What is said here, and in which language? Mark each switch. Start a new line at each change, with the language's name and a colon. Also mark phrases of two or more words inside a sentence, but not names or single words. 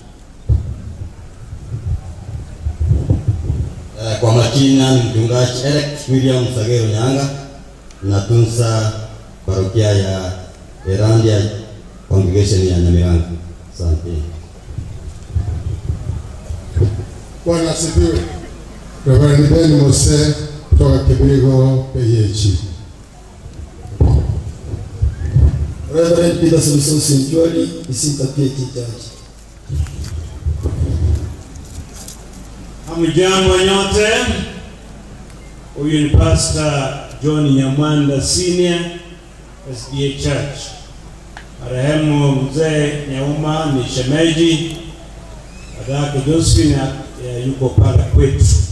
Swahili: Kwa majina ni mchungaji Eric William Sagero Nyanga, natunza parokia ya Erandia congregation ya Nyamirambo. Asante. Bwana asifiwe. Reverend Ben Mose kutoka Kibirigo PH. Reverend Peter Samson Sinjoli, Isinta PH Church. Hamjambo nyote. Huyu ni Pastor John Nyamwanda Senior, SDA Church. Marehemu mzee Nyauma ni shemeji, adake Josephine yuko pale kwetu.